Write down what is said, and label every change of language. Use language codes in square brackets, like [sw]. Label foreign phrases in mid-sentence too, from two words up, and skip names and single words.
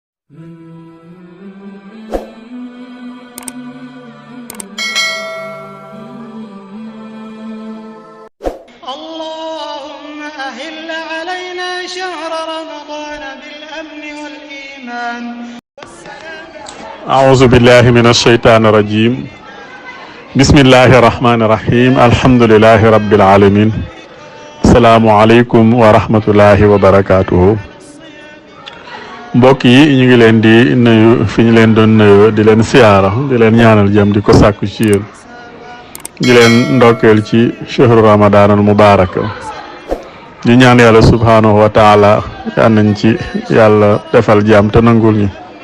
[ar] اللهم أهل علينا شهر رمضان بالأمن والإيمان. أعوذ بالله من الشيطان الرجيم. بسم الله الرحمن الرحيم. الحمد لله رب العالمين. السلام عليكم ورحمة الله وبركاته. [wo] mbokk yi ñu ngi leen di nuyu fi ñu leen doon nuyoo di leen siyaara di leen ñaanal jàmm di ko sàkku ci yéen di leen ndokkeel ci [ar] شهر رمضان المبارك [wo] di ñaan yàlla [ar] سبحانه وتعالى [wo] yal nañ ci yàlla defal jàmm te nangul ñu.